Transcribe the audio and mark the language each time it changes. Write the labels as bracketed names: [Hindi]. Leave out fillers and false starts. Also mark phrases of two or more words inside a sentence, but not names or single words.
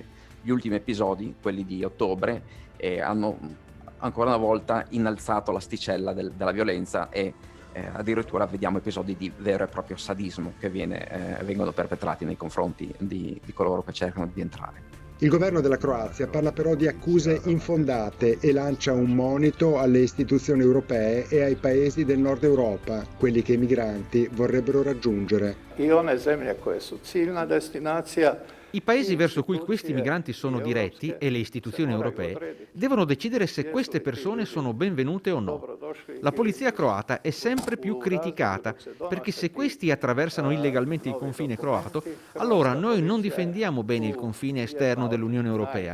[Italian] Gli ultimi episodi, quelli di ottobre, hanno ancora una volta innalzato l'asticella della violenza e addirittura vediamo episodi di vero e proprio sadismo che vengono perpetrati nei confronti di coloro che cercano di entrare. Il governo della Croazia parla però di accuse infondate e lancia un monito alle istituzioni europee e ai paesi del nord Europa, quelli che i migranti vorrebbero raggiungere. [Croatian] I one zemlje koje su ciljna destinacija. [Italian] I paesi verso cui questi migranti sono diretti e le istituzioni europee devono decidere se queste persone sono benvenute o no. La polizia croata è sempre più criticata perché se questi attraversano illegalmente il confine croato, allora noi non difendiamo bene il confine esterno dell'Unione Europea.